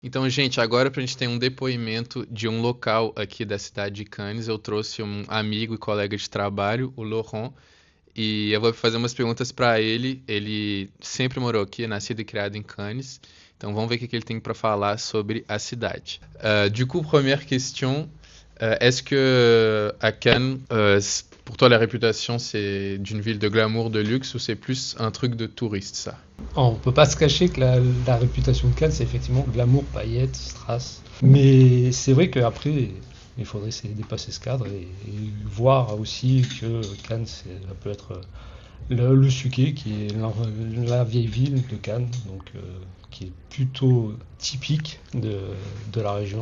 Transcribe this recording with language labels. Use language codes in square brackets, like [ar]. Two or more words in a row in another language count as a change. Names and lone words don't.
[pt] Então, gente, agora pra gente ter um depoimento de um local aqui da cidade de Cannes, eu trouxe um amigo e colega de trabalho, o Laurent, e eu vou fazer umas perguntas pra ele. Ele sempre morou aqui, é nascido e criado em Cannes. Então, vamos ver o que ele tem pra falar sobre a cidade. [fr] Du coup, première question, est-ce que à Cannes, pour toi, la réputation, c'est d'une ville de glamour, de luxe, ou c'est plus un truc de touriste, ça? On peut pas se cacher que la réputation de Cannes, c'est effectivement glamour, paillettes, strass. Mais c'est vrai qu'après, il faudrait essayer de dépasser ce cadre et voir aussi que Cannes, ça peut être le Suquet, qui est la vieille ville de Cannes, donc qui est plutôt typique de la région.